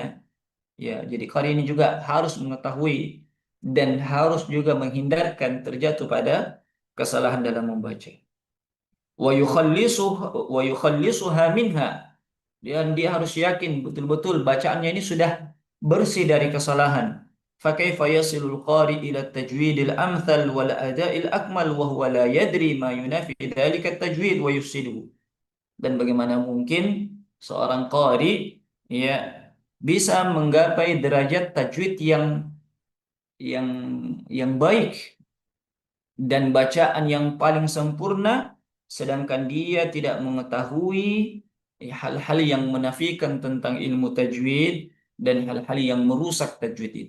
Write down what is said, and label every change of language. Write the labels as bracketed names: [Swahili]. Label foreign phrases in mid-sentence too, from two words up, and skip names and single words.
[Indonesian] Ya, jadi qari ini juga harus mengetahui dan harus juga menghindarkan terjatuh pada kesalahan dalam membaca. [Arabic] ويخلصها منها, [Indonesian] dan dia harus yakin betul-betul bacaannya ini sudah bersih dari kesalahan. [Arabic] فكيف يصل القارئ إلى تجويد الأمثل والأداء الأكمل وهو لا يدري ما ينافي ذلك التجويد ويفسده. [Indonesian] Dan bagaimana mungkin seorang qari ya bisa menggapai derajat tajwid yang yang baik dan bacaan yang paling sempurna sedangkan dia tidak mengetahui hal-hal yang menafikan tentang ilmu tajwid dan hal-hal yang merusak tajwid itu.